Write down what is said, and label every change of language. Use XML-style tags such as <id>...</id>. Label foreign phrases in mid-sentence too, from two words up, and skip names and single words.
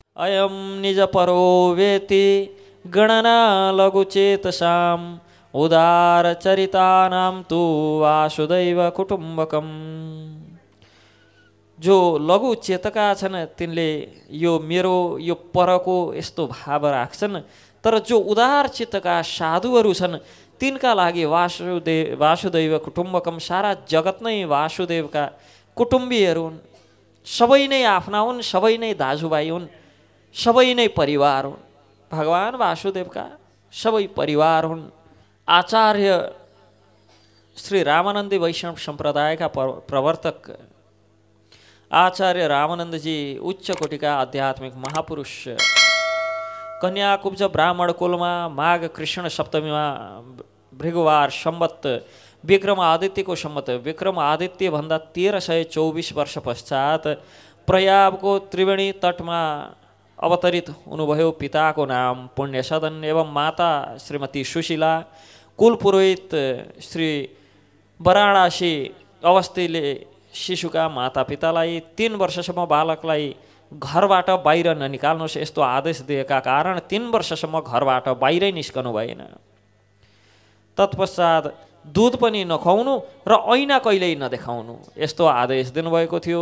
<sa>अयम निज परो वेति गणना लघुचेतसाम उदार चरितानाम तु वासुदैव कुटुम्बकम।</sa> <ne>जो लघु चेतका छन् तिनले यो मेरो यो परको यस्तो भाव राख्छन्, तर जो उदार चित्तका साधुहरू छन् तिनका लागि</ne> <sa>वासुदेव कुटुम्बकम,</sa> <ne>सारा जगत नै वासुदेवका कुटुम्बीहरू हुन्। सबै नै आफ्ना हुन्, सबै नै दाजुभाइ हुन्, सबै नै परिवार हुन्। भगवान वासुदेवका सबै परिवार हुन्। आचार्य श्री रामानन्दी वैष्णव सम्प्रदायका प्रवर्तक आचार्य रामानन्दजी उच्च कोटिका आध्यात्मिक महापुरुष। कन्याकुब्ज ब्राह्मण कुलमा माघ कृष्ण सप्तमीमा भृगुवार सम्वत विक्रमादित्यको सम्वत विक्रमादित्यभन्दा 1324 वर्ष पश्चात प्रयागको त्रिवेणी तटमा अवतरित हुनुभयो। पिताको नाम पुण्यसदन एवं माता श्रीमती सुशीला। कुलपुरोहित श्री वाराणसी अवस्थीले शिशुका मातापितालाई 3 वर्षसम्म बालकलाई घरबाट बाहिर ननिकाल्नुहोस् यस्तो आदेश दिएका कारण 3 वर्षसम्म घरबाट बाहिरै निस्कनु भएन। तत्पश्चात दुध पनि नखुवाउनु र ऐना कहिल्यै नदेखाउनु यस्तो आदेश दिनुभएको थियो।</ne>